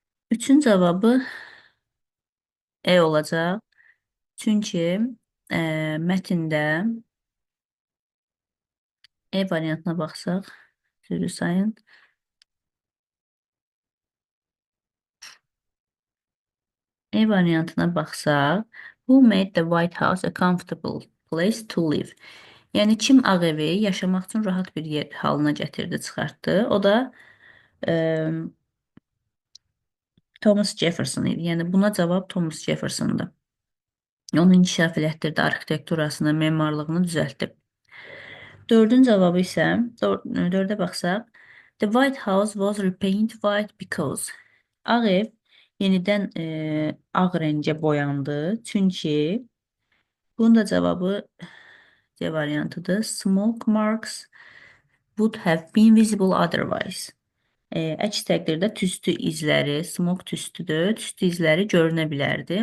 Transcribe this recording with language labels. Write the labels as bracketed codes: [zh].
[az] 3-ün cavabı E olacaq. Çünki mətndə E variantına baxsaq, sürü sayın. E variantına baxsaq, [en] who made the White House a comfortable place to live? [az] Yəni kim Ağ Evi yaşamaq üçün rahat bir yer halına gətirdi, çıxartdı? O da Thomas Jefferson idi. Yəni buna cavab Thomas Jefferson'dır. Onu inkişaf elətdirdi, arxitekturasını, memarlığını düzəltdi. 4-ün cavabı isə 4-ə baxsaq, [en] the White House was repainted white because [az] Ağ Ev yenidən ağ rəngə boyandı. Çünki bunun da cavabı C variantıdır. [en] Smoke marks would have been visible otherwise. [az] Əks təqdirdə tüstü izləri, smoke tüstüdür, tüstü izləri görünə bilərdi.